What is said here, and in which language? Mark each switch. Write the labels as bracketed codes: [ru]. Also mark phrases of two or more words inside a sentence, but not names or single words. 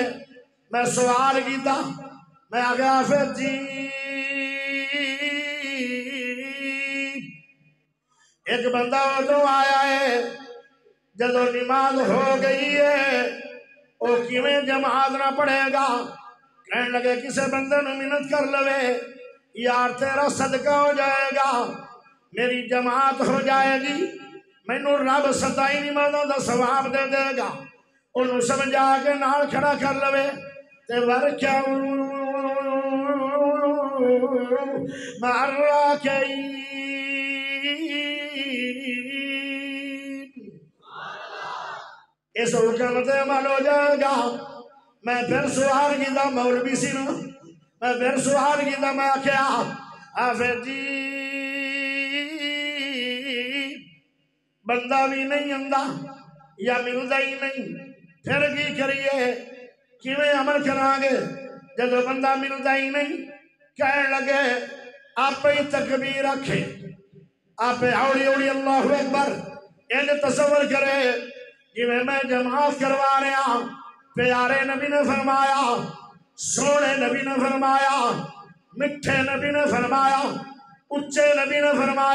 [pa] میں سوال کیتا، میں آگے حافظ جی ایک بندہ ادھر آیا ہے جدوں نماز ہو گئی ہے وہ کیویں جماعت نہ پڑھے گا؟ کہنے لگے کسے بندے نے محنت کر لوے یار تیرا صدقہ ہو جائے گا، میری جماعت ہو جائے گی، مینوں رب 27 نمازوں دا ثواب دے دے گا۔ انہوں سمجھا کے نال کھڑا کر لوے تے [ar] وارکعوا مع الراکعین۔ [pa] اس حکم تے عمل ہو جائے گا۔ میں پھر سوال کیتا مولوی سی نو، میں پھر سوال کیتا، میں آکھیا حافظ جی بندہ بھی نہیں آندا یا ملدا ہی نہیں، پھر کی کریے کیویں عمل کران گے جدوں بندہ ملدا ہی نہیں؟ کہنے لگے آپ ہی تکبیر رکھے، آپ اوڑی اوڑی اللہ اکبر ان تصور کرے جویں میں جماعت کروا رہا۔ پیارے نبی نے فرمایا، سونے نبی نے فرمایا، مٹھے نبی نے فرمایا، اچھے نبی نے فرمایا،